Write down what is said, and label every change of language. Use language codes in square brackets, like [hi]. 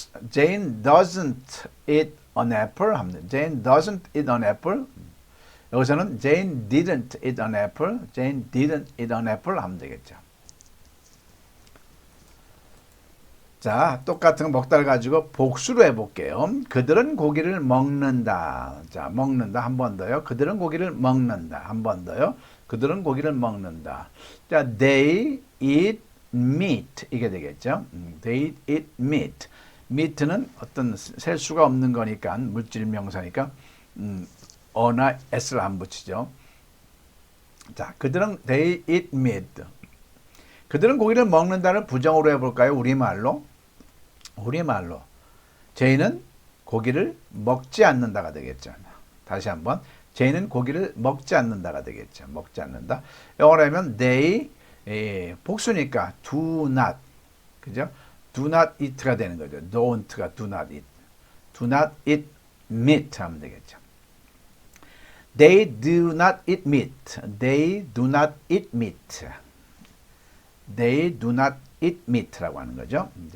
[en] Jane doesn't eat an apple [ko] 합니다. [en] Jane doesn't eat an apple. 여기서는 Jane didn't eat an apple. Jane didn't eat an apple [ko] 하면 되겠죠. 자, 똑같은 먹다를 가지고 복수로 해볼게요. 그들은 고기를 먹는다. 자, 먹는다. 한 번 더요. 그들은 고기를 먹는다. 한 번 더요. 그들은 고기를 먹는다. [en] 자, they eat meat. [ko] 이게 되겠죠. [en] They eat meat. [ko] meat는 어떤 셀 수가 없는 거니까, 물질 명사니까, 어나 s를 안 붙이죠. [en] 자, 그들은 they eat meat. [ko] 그들은 고기를 먹는다를 부정으로 해볼까요? 우리말로. 제이는 고기를 먹지 않는다가 되겠죠. 다시 한번. 제이는 고기를 먹지 않는다가 되겠죠. 먹지 않는다. 영어로 하면 they, 복수니까 do not. 그죠? [en] do not eat가 [ko] 되는 거죠. [en] don't가 do not eat. do not eat meat [ko] 하면 되겠죠. [en] They do not eat meat. They do not eat meat. They do not eat meat라고 [ko] 하는 거죠.